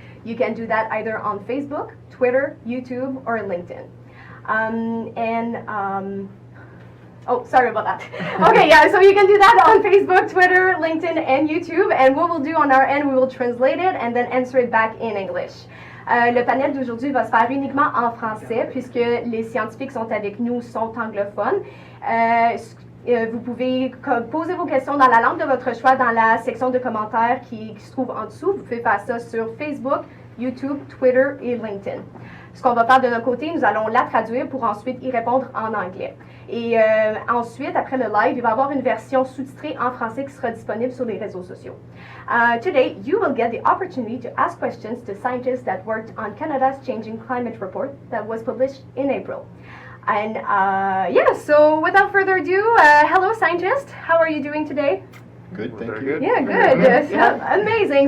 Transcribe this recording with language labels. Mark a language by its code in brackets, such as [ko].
[en] You can do that either on Facebook, Twitter, YouTube, or LinkedIn. Oh, sorry about that. Okay, yeah, so you can do that on Facebook, Twitter, LinkedIn, and YouTube. And what we'll do on our end, we will translate it and then answer it back in English. [fr] Le panel d'aujourd'hui va se faire uniquement en français puisque les scientifiques sont avec nous, sont anglophones. Vous pouvez poser vos questions dans la langue de votre choix dans la section de commentaires qui se trouve en dessous. Vous pouvez faire ça sur Facebook, YouTube, Twitter et LinkedIn. Ce qu'on va faire de notre côté, nous allons la traduire pour ensuite y répondre en anglais. Et ensuite, après le live, il va y avoir une version sous-titrée en français qui sera disponible sur les réseaux sociaux. [en] Today, you will get the opportunity to ask questions to scientists that worked on Canada's Changing Climate Report that was published in April. And yeah, so without further ado, hello scientists, how are you doing today? Good, thank you. Yeah, good. Amazing.